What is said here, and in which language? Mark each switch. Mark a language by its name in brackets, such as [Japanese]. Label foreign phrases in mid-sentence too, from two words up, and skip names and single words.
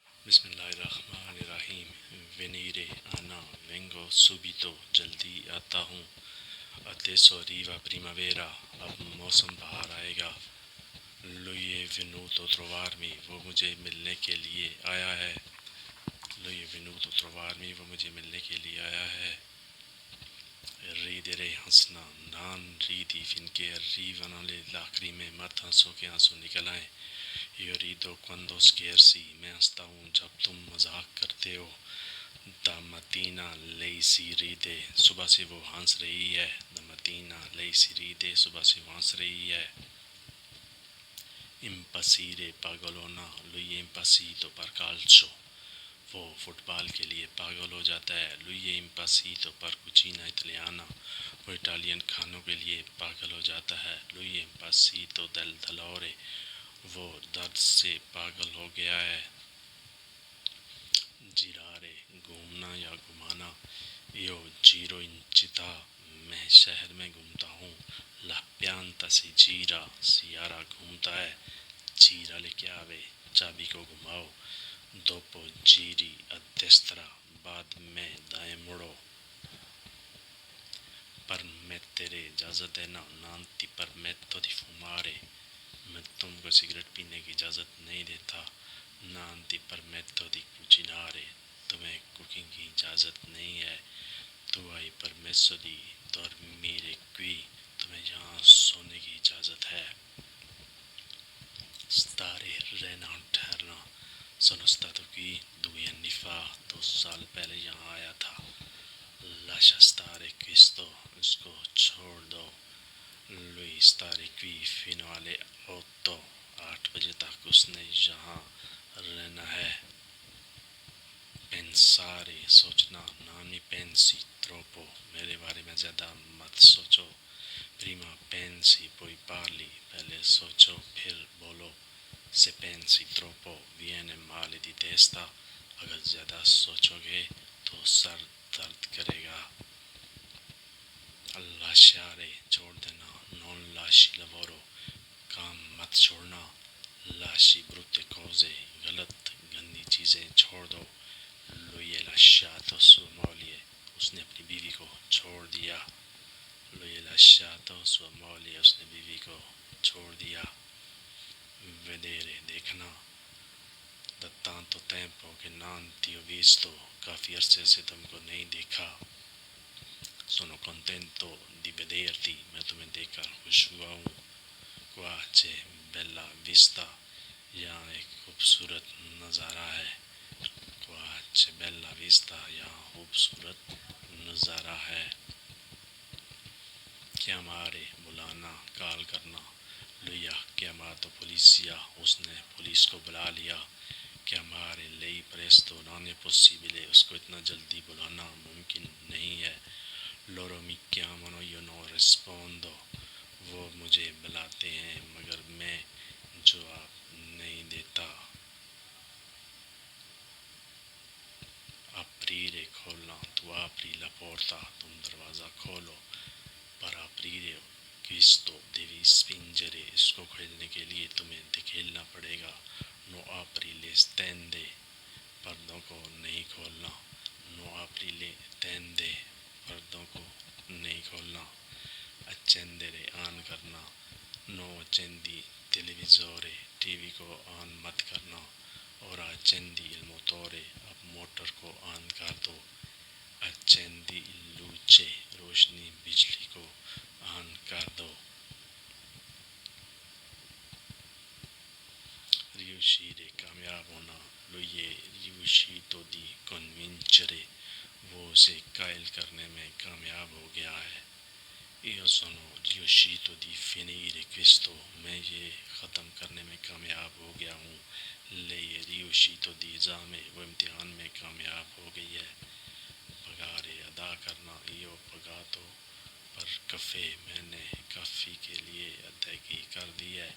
[Arabic] بسم الله الرحمن الرحيم. [Italian] Venire Anna, vengo subito, [Urdu] جلدی آتا ہوں. [Italian] Adesso arriva primavera, [Urdu] اب موسم بہار آئے گا. [Italian] Lui è venuto a trovarmi, [Urdu] وہ مجھے ملنے کے لیے آیا ہے. [Italian] Lui è venuto a trovarmi, [Urdu] وہ مجھے ملنے کے لیے آیا ہے. [Italian] Ridere ہنسنا, non ridi finché arrivano le lacrime, [Urdu] مت ہنسو کہ آنسو نکل آئیں. [Italian] Io rido quando scherzi, [Urdu] میں ہنستا ہوں جب تم مذاق کرتے ہو. [Italian] Da mattina lei si ride, [Urdu] صبح سے وہ ہنس رہی ہے. [Italian] Da mattina lei si ride, [Urdu] صبح سے وہ ہنس رہی ہے. [Italian] Impazzire pagolona, lui è impazzito per calcio, [Urdu] وہ فٹ بال کے لیے پاگل ہو جاتا ہے. [Italian] Lui è impazzito per cucina italiana, [Urdu] وہ اٹالین کھانوں کے لیے پاگل ہو جاتا ہے. [Italian] Lui è impazzito del dolore, [Urdu] وہ درد سے پاگل ہو گیا ہے. girare گھومنا یا گھمانا. [Italian] Io giro in città, [Urdu] میں شہر میں گھومتا ہوں. [Italian] La pianta si gira, [Urdu] سیارہ گھومتا ہے. [Italian] gira le chiavi, [Urdu] چابی کو گھماؤ. [Italian] dopo giri a destra, [Urdu] بعد میں دائیں مڑو. permettere اجازت دینا, [Italian] non ti permetto di fumare, [Urdu] میں تم کو سگریٹ پینے کی اجازت نہیں دیتا. [Italian] non ti permetto di cucinare, [Urdu] تمہیں کوکنگ کی اجازت نہیں ہے. [Italian] tu hai permesso di dormire qui, [Urdu] تمہیں یہاں سونے کی اجازت ہے. stare رہنا ٹھہرنا. [Italian] sono stato qui 2 anni fa, [Urdu] 2 سال پہلے یہاں آیا تھا. [Italian] lascia stare questo, [Urdu] اس کو چھوڑ دو. [Italian] lui stare qui fino alle 8, [Urdu] 8 بجے تک اس نے یہاں رہنا ہے. [Italian] pensare سوچنا, non mi pensi troppo, [Urdu] میرے بارے میں زیادہ مت سوچو. [Italian] prima pensi poi parli, [Urdu] پہلے سوچو پھر بولو. [Italian] se pensi troppo viene male di testa, [Urdu] اگر زیادہ سوچو گے تو سر درد کرے گا. lasciare چھوڑ دینا, [Italian] non lasci lavoro, [Urdu] کام مت چھوڑنا. [Italian] lasci brutte cose, [Urdu] غلط گندی چیزیں چھوڑ دو. [Italian] lui è lasciato sua moglie, [Urdu] اس نے اپنی بیوی کو چھوڑ دیا. [Italian] lui è lasciato sua moglie, [Urdu] اس نے بیوی کو چھوڑ دیا. [Italian] vedere دیکھنا. da tanto tempo che non ti ho visto, [Urdu] کافی عرصے سے تم کو نہیں دیکھا. [Italian] sono contento di vederti, [Urdu] میں تمہیں دیکھ کر خوش ہوا ہوں. [Italian] qua c'è bella vista, [Urdu] یہاں ایک خوبصورت نظارہ ہے. [Italian] qua c'è bella vista, [Urdu] یہاں خوبصورت نظارہ ہے. chiamare بلانا, کال کرنا. [Italian] lui ha chiamato polizia, [Urdu] اس نے پولیس کو بلا لیا. [Italian] chiamare lei presto, non è possibile, [Urdu] اس کو اتنا جلدی بلانا ممکن نہیں ہے. [Italian] loro mi chiamano, io non rispondo, [Urdu] وہ مجھے بلاتے ہیں مگر میں جواب نہیں دیتا. [Italian] aprire کھولنا, tu apri la porta, [Urdu] تم دروازہ کھولو. [Italian] per aprire questo devi spingere, [Urdu] اس کو کھولنے کے لیے تمہیں دھکیلنا پڑے گا. [Italian] no apri le tende, [Urdu] پردوں کو نہیں کھولنا. [Italian] no apri le tende, [Urdu] پردوں کو نہیں کھولنا. accendere آن کرنا. [Italian] no accendi televisore, [Urdu] ٹی وی کو آن مت کرنا. [Italian] ora accendi il motore, [Urdu] اب موٹر کو آن کر دو. [Italian] accendi luce, [Urdu] روشنی بجلی کو آن کر دو. riuscire کامیاب ہونا. [Italian] lui è riuscito di convincere, [Urdu] وہ اسے قائل کرنے میں کامیاب ہو گیا ہے. [Italian] io sono riuscito di finire questo, [Urdu] میں یہ ختم کرنے میں کامیاب ہو گیا ہوں. [Italian] lei è riuscito di esame, [Urdu] وہ امتحان میں کامیاب ہو گئی ہے. pagare ادا کرنا. [Italian] io ho pagato per caffè, [Urdu] میں نے کافی کے لیے ادائیگی کر دی ہے.